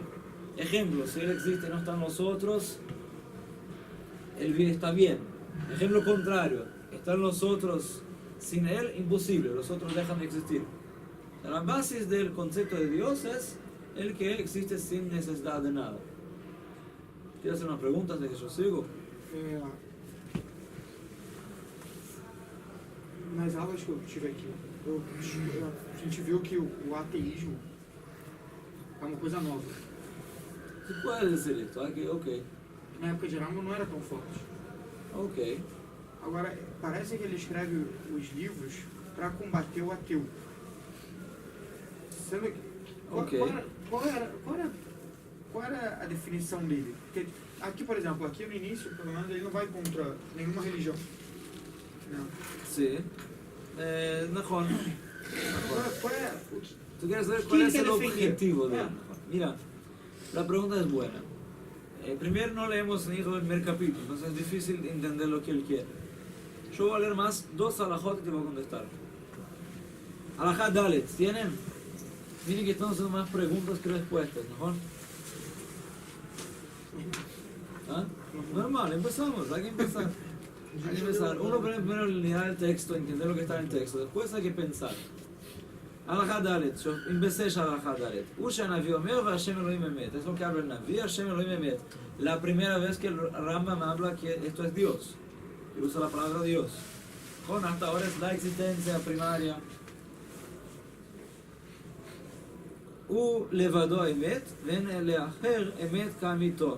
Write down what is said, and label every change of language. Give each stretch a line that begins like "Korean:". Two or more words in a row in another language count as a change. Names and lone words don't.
Spanish: Ejemplo, si Él existe y no están los otros, Él está bien. Ejemplo contrario, están los otros sin Él, imposible, los otros dejan de existir. La base del concepto de Dios es el que Él existe sin necesidad de nada. ¿Quieres hacer unas preguntas de que yo sigo?
Portuguese: Nas aulas que eu tive aqui, a gente viu que o ateísmo é uma coisa nova.
Spanish: ¿Se puede decir esto? Ok.
Portuguese: Na época de Rambam não era tão forte. Ok. Agora, parece que ele escreve os livros para combater o ateu. Sendo que, Ok. qual era a definição dele? Porque aqui, por exemplo, aqui no início, pelo menos, ele não vai contra nenhuma religião. Não. Sí. נכון.
Spanish: ¿Cuál es? Tú quieres saber cuál es el quiere definir? objetivo de él. Mira, la pregunta es buena. Primero no leemos ni todo el primer capítulo, entonces es difícil entender lo que él quiere. Yo voy a leer más 2 alajot y te voy a contestar.
Hebrew: הלכה ד,
Spanish: ¿tienen? Miren que están haciendo más preguntas que respuestas, ¿no? ¿Ah? Normal, empezamos, hay que empezar. Hay que empezar. Uno primero leer el texto, entender lo que está en el texto, después hay que pensar.
Hebrew: הלכה ד,
Spanish: yo empecé ya
Hebrew: הלכה ד. והנביא אומר והשם אלהים אמת.
Spanish: Es lo que habla el Navi,
Hebrew: השם אלהים אמת.
Spanish: La primera vez que el Rambam habla que esto es Dios. Y usa la palabra Dios. Con hasta ahora es la existencia primaria.
Hebrew: הוא לבדו אמת, ואין לאחר אמת כאמתו.